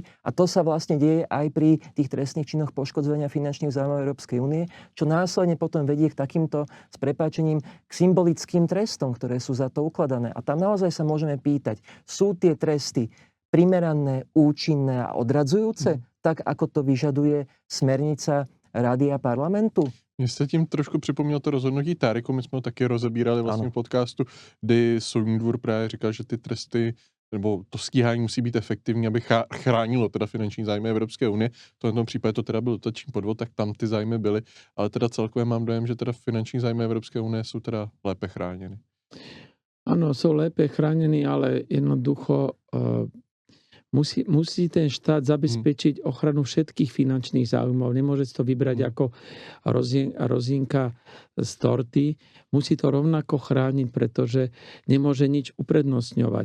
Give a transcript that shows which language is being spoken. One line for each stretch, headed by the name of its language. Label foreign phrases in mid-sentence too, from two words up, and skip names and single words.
Slovak: A to sa vlastne deje aj pri tých trestných činoch poškodzovania finančných záujmov Európskej únie, čo následne potom vedie k takýmto, s prepáčením, k symbolickým trestom, ktoré sú za to ukladané. A tam naozaj sa môžeme pýtať, sú tie tresty primerané, účinné a odradzujúce, tak ako to vyžaduje smernica Rady a parlamentu?
Czech: Mně se tím trošku připomnělo to rozhodnutí Táriku, my jsme ho taky rozebírali vlastně v podcastu, kdy soudní dvůr právě říkal, že ty tresty nebo to stíhání musí být efektivní, aby chránilo teda finanční zájmy Evropské unie. V tomto případě to teda byl dotační podvod, tak tam ty zájmy byly, ale teda celkově mám dojem, že teda finanční zájmy Evropské unie jsou teda lépe chráněny.
Slovak: Áno, sú lépe chránení, ale jednoducho musí ten štát zabezpečiť ochranu všetkých finančných záujmov. Nemôže to vybrať ako rozínka z torty. Musí to rovnako chrániť, pretože nemôže nič uprednostňovať.